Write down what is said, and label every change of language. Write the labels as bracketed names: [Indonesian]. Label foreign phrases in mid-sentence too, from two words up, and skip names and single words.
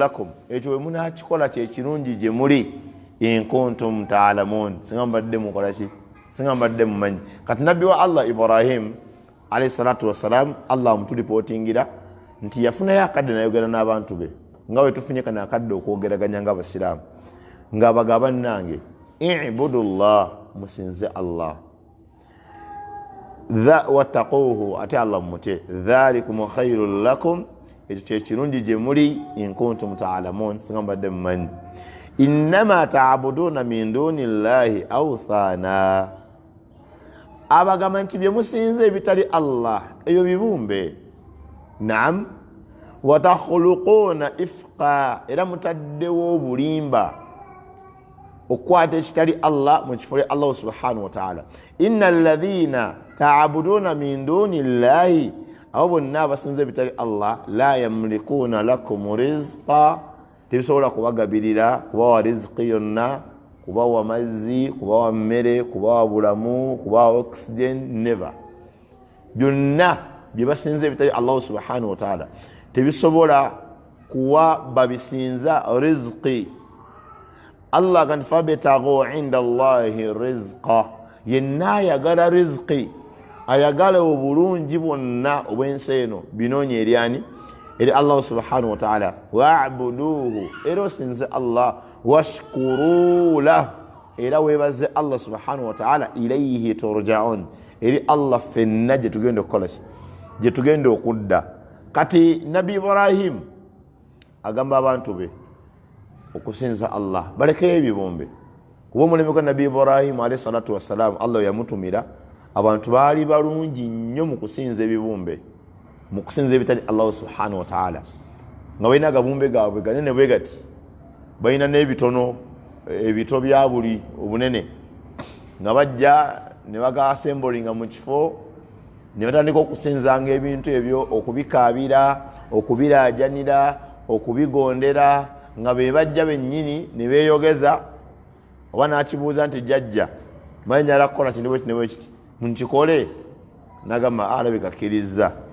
[Ganda] lakum ekyo we munakikola kye kirungi gye muli [Arabic] إن كنتم تعلمون [Ganda] singambadde mukolaki singambadde mumanyi kati nabbi wa Allah Ibrahim [Arabic] عليه الصلاة والسلام [Ganda] Allah mutulipotingira nti yafunayo akadde nayogera n'abantu be nga we tufunye kana akadde okwogeraganya nga abasiraamu nga bagaba nange i'budullah musinze Allah wattaquhu ate Allah mute [Arabic] ذلكم خير لكم [Ganda] ekyo kirungi gye muli [Arabic] إن كنتم تعلمون [Ganda] singambadde mumanyi [Arabic] إنما تعبدون من دون الله أوثانا [Ganda] abagamba nti bye musinze ebitali Allah eyo bibumbe naam [Arabic] وتخلقون إفكا [Ganda] era mutaddewo obulimba okwata ekitali Allah mu kifule Allah [Arabic] سبحانه وتعالى إن الذين تعبدون من دون الله [Ganda] abo bonna abasinze ebitali Allah [Arabic] لا يملكون لكم رزقا [Ganda] tebisobola kubagabirira kubawa rizqi yonna kubawa mazzi kubawa mmere kubawa bulamu kubawa oxygen never byonna byebasinze ebitali Allah [Arabic] سبحانه و [Ganda] ta'ala tebisobola kuwa babisinza rizqi Allah kan [Arabic] فابتغوا عند الله رزقا [Ganda] yenna ayagala rizqi ayagala obulungi bwonna obwensi eno binonye eryani eri Allah [Arabic] سبحانه وتعالى واعبدوه [Ganda] era osinze Allah [Arabic] واشكروا له [Ganda] era webaze Allah [Arabic] سبحانه وتعالى إليه ترجعون [Ganda] eri Allah fenna gye tugenda okukola ki gye tugenda okudda kati nabi Ibrahim agamba abantu be okusinza Allah baleke ebibombe kuba omulembe gwa nabi Ibrahim [Arabic] عليه الصلاة والسلام [Ganda] Allah yamutumira abantu baali balungi nnyo mu kusinza ebibumbe mu kusinza ebitali Allah [Arabic] سبحانه وتعالى [Ganda] nga balina agabumbe gaabwe ganene bwe gati balina n'ebitono ebito bya buli obunene nga bajja ne bagasembolinga mu kifo ne batandika okusinzanga ebintu ebyo okubikaabira okubiraajanira okubigondera nga be bajja bennyini ne beeyogeza oba n'akibuuza nti jjajja manyala kukola kino bwe kino bwe kiti nkikole nagamba alabika akkiriza